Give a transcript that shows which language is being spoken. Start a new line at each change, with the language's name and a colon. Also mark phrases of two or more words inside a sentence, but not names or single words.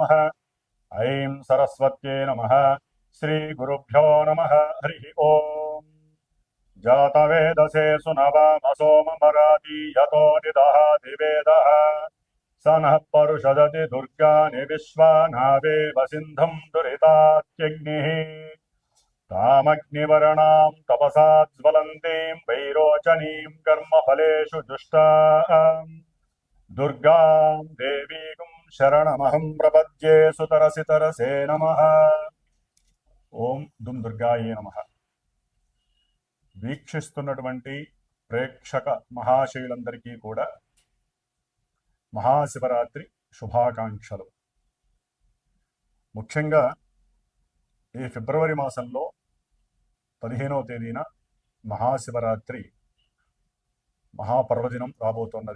Sanskrit: ఐం సరస్వత్యే నమ. శ్రీ గురుభ్యో నమ. హరి ఓం. జాతవేదసే సునవామసోమరాది యతో నిదహాతి వేదః స నః పరుషదతి దుర్గాని విశ్వానావేవ సింధుం దురితాత్యగ్నిః तामग्निवर्णां तपसा ज्वलन्तीं वैरोचनीं कर्मफलेषु जुष्टाम् दुर्गां देवीं शरणमहं प्रपद्ये सुतरसि तरसे नमः. ఓం దుమ్ దుర్గాయే నమః.
Telugu: వీక్షిస్తున్నటువంటి ప్రేక్షక మహాశయులందరికీ కూడా మహాశివరాత్రి శుభాకాంక్షలు. ముఖ్యంగా ఈ ఫిబ్రవరి మాసంలో 15వ తేదీన మహాశివరాత్రి మహాపర్వదినం రాబోతున్నది.